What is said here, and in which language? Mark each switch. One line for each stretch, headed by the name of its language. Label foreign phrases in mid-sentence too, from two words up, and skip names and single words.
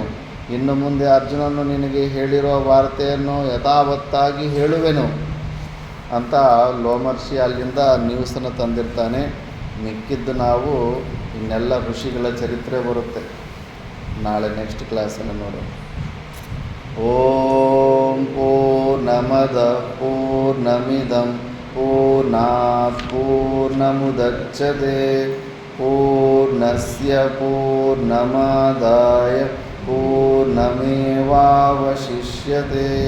Kannada: ಇನ್ನು ಮುಂದೆ ಅರ್ಜುನನು ನಿನಗೆ ಹೇಳಿರುವ ವಾರ್ತೆಯನ್ನು ಯಥಾವತ್ತಾಗಿ ಹೇಳುವೆನು ಅಂತ ಲೋಮರ್ಷಿ ಅಲ್ಲಿಂದ ನ್ಯೂಸನ್ನು ತಂದಿರ್ತಾನೆ. ಮಿಕ್ಕಿದ್ದು ನಾವು ಇನ್ನೆಲ್ಲ ಋಷಿಗಳ ಚರಿತ್ರೆ ಬರುತ್ತೆ ನಾಳೆ
English: next class-ಅಲ್ಲಿ
Kannada: ನೋಡೋಣ.
Sanskrit: ಓಂ ಪೂರ್ಣಮದ ಪೂರ್ಣಮಿದಂ ಪೂರ್ಣಾತ್ ಪೂರ್ಣಮುದಚ್ಯತೆ ಪೂರ್ಣಸ್ಯ ಪೂರ್ಣಮಾದಾಯ ಪೂರ್ಣಮೇವಾವಶಿಷ್ಯತೆ.